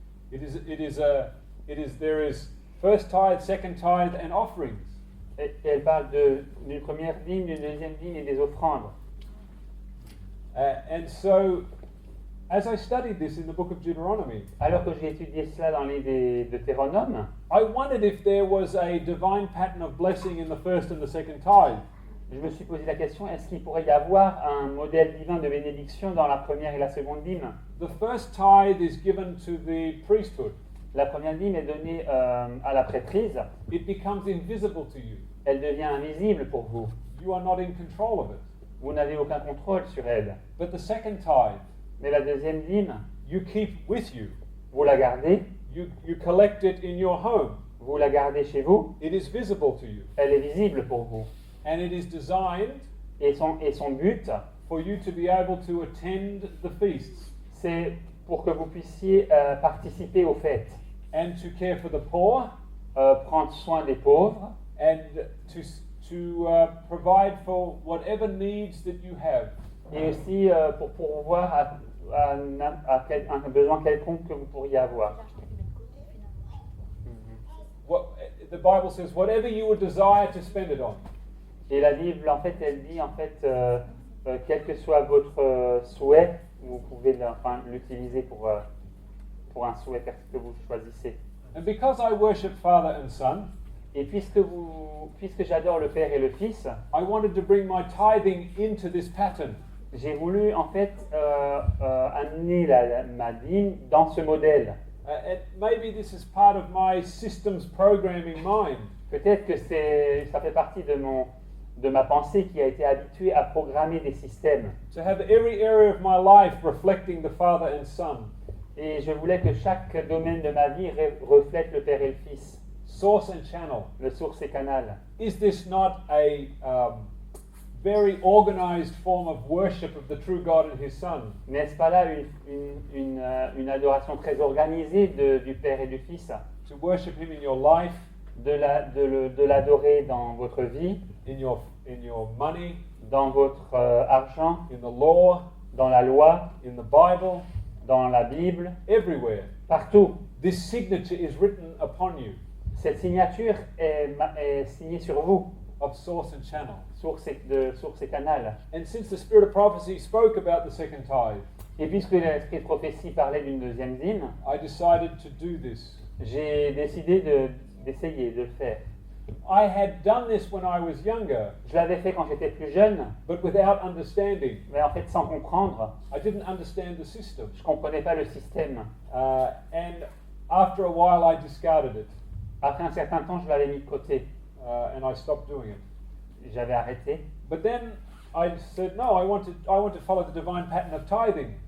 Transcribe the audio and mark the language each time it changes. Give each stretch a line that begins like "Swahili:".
English: There is first tithe, second tithe, and offerings.
French: Et elle parle d'une première dîme, d'une deuxième dîme et des offrandes.
English: And so, as I studied this in the book of Deuteronomy,
French: Alors que j'ai étudié cela dans les Deutéronomes,
English: I wondered if there was a divine pattern of blessing in the first and the second tithe.
French: je me suis posé la question, est-ce qu'il pourrait y avoir un modèle divin de bénédiction dans la première et la seconde dîme?
English: The first tithe is given to the priesthood.
French: La première dîme est donnée à la prêtrise.
English: It becomes invisible to you.
French: Elle devient invisible pour vous.
English: You are not in control of it.
French: Vous n'avez aucun contrôle sur elle.
English: But the second tithe,
French: Mais la deuxième dîme,
English: you keep with you.
French: vous la gardez,
English: You collect it in your home.
French: vous la gardez chez vous,
English: It is visible to you.
French: elle est visible pour vous.
English: And it is designed
French: Et son but,
English: for you to be able to attend the feasts
French: c'est pour que vous puissiez participer aux fêtes,
English: and to care for the poor
French: prendre soin des pauvres
English: and to provide for whatever needs that you have.
French: et aussi pour pourvoir à un besoin quelconque que vous pourriez avoir. L'argent que tu mets de côté, finalement.
English: What, the Bible says, whatever you would desire to spend it on.
French: Et la Bible, en fait, elle dit, en fait, quel que soit votre souhait, vous pouvez l'utiliser pour un souhait que vous choisissez.
English: And because I worship Father and Son,
French: Et puisque j'adore le Père et le Fils,
English: I wanted to bring my tithing into this pattern.
French: j'ai voulu en fait amener ma dîme dans ce modèle.
English: And maybe this is part of my systems programming mind.
French: Peut-être que ça fait partie de ma pensée qui a été habituée à programmer des systèmes.
English: To have every area of my life reflecting the Father and Son.
French: Et je voulais que chaque domaine de ma vie reflète le Père et le Fils,
English: Source and channel.
French: le source et canal.
English: Is this not a very organized form of worship of the true God and His Son?
French: N'est-ce pas là une adoration très organisée du Père et du Fils,
English: To worship Him in your life,
French: de l'adorer dans votre vie,
English: in your money,
French: dans votre argent,
English: in the law,
French: dans la loi,
English: in the Bible,
French: dans la Bible,
English: everywhere.
French: partout.
English: This signature is written upon you
French: Cette signature est signée sur vous,
English: of source and channel.
French: source et canal.
English: And since the Spirit of prophecy spoke about the second tithe,
French: Et puisque l'esprit de prophétie parlait d'une deuxième dîme,
English: I decided to do this.
French: j'ai décidé d'essayer de le faire.
English: I had done this when I was younger,
French: Je l'avais fait quand j'étais plus jeune,
English: but without understanding.
French: mais en fait sans comprendre.
English: I didn't understand the system.
French: Je ne comprenais pas le système.
English: And after a while, I discarded it
French: Après un certain temps, je l'avais mis de côté.
English: and I stopped doing it.
French: J'avais arrêté.
English: But then I said, no, I want to follow the divine pattern of tithing.